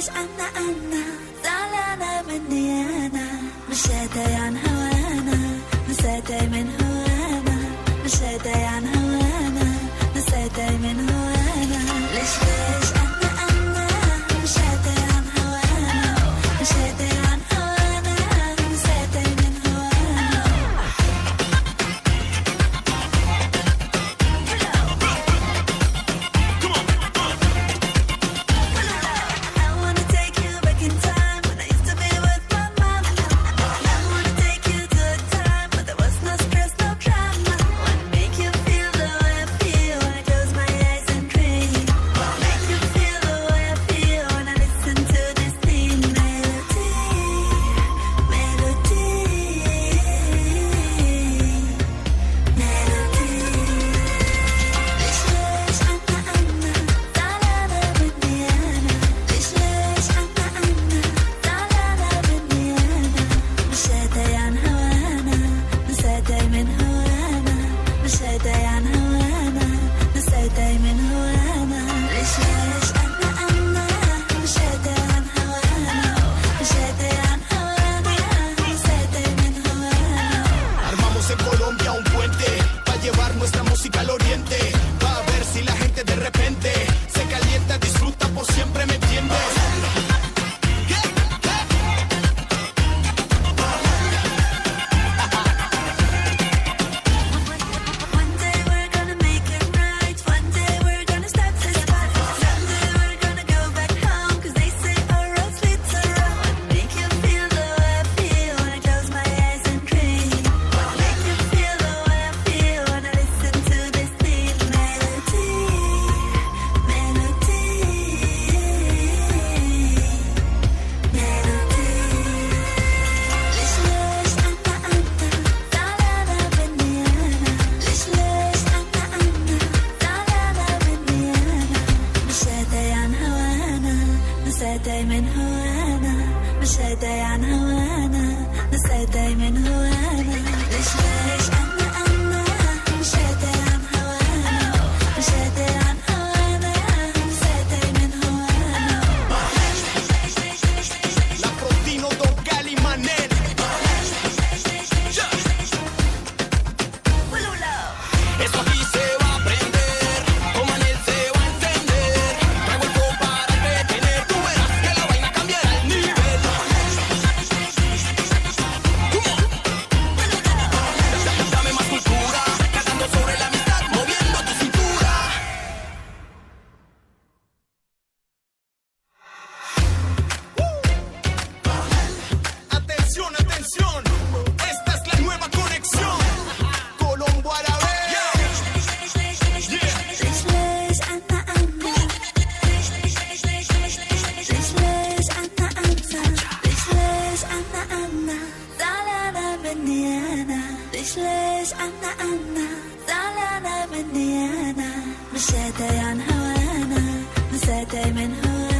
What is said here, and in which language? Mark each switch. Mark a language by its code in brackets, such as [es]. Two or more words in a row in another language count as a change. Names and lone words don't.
[ar] أنا زعلانة مني أنا مش راضي عن هوانا نسيتي من هوانا مش راضي عن هوانا نسيتي من هوانا ليش أنا مش راضي عن هوانا مش راضي عن هوانا نسيتي من هوانا [en] I wanna take you back in time when I used to be with my mom. I wanna take you to a time when there was no stress, no drama. Wanna make you feel the way I feel when I close my eyes and dream. Wanna make you feel the way I feel when I listen to this sweet melody, melody, melody. [ar] ليش أنا زعلانة مني أنا ليش أنا زعلانة مني أنا مش راضي عن هوانا نسيتي من هوانا مش راضي عن هوانا نسيتي من هوانا ليش أنا مش راضي عن هوانا مش راضي عن هوانا نسيتي من هوانا [es] Armamos en Colombia un puente para llevar nuestra música al oriente. Va a ver si la gente de repente se calienta, disfruta por siempre, ¿me entiendes? [en] One day we're gonna make it right. One day we're gonna start this fight. Someday we're gonna go back home 'cause they say our roads lead to Rome. Make you feel the way I feel when I close my eyes and dream. Make you feel the way I feel when I listen to this sweet melody, melody, melody. [ar] ليش أنا زعلانة مني أنا ليش أنا زعلانة مني أنا مش راضي عن هوانا نسيتي من هوانا مش راضي عن هوانا نسيتي من هوانا ليش أنا مش راضي عن هوانا مش راضي عن هوانا نسيتي من هوانا [es] La Frontino, Don Cali, Manel. Eso aquí se va a aprender, con Manel se va a entender. Traigo el flow para entretener, tú verás que la vaina cambiará el nivel. Dame más cultura, cantando sobre la amistad, moviendo tu cintura. Atención, atención, esta es la nueva conexión. Colombo Árabe. [ar] ليش أنا زعلانة مني أنا مش راضي عن هوانا نسيتي من هوانا